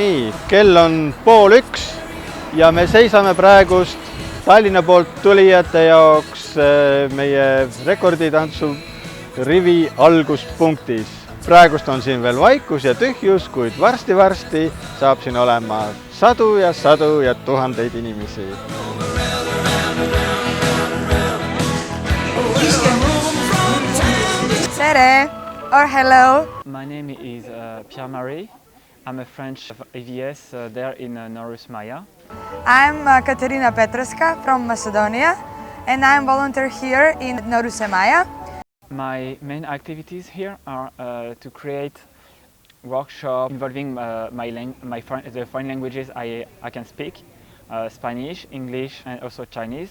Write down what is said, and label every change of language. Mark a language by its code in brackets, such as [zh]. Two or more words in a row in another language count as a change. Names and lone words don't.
[et] kell on 12:30 ja me seisame praegust Tallinna poolt tulijate jaoks meie rekorditantsu rivi alguspunktis. Praegust on siin veel vaikus ja tühjus, kuid varsti saab siin olema sadu ja tuhandeid inimesi. [en] Tere or hello. My name is Pierre-Marie. I'm a French AVS there in Norus Maya. I'm Katerina Petruska from Macedonia and I'm volunteer here in Norus Maya. My main activities here are to create workshops involving the foreign languages I can speak, Spanish, English and also Chinese.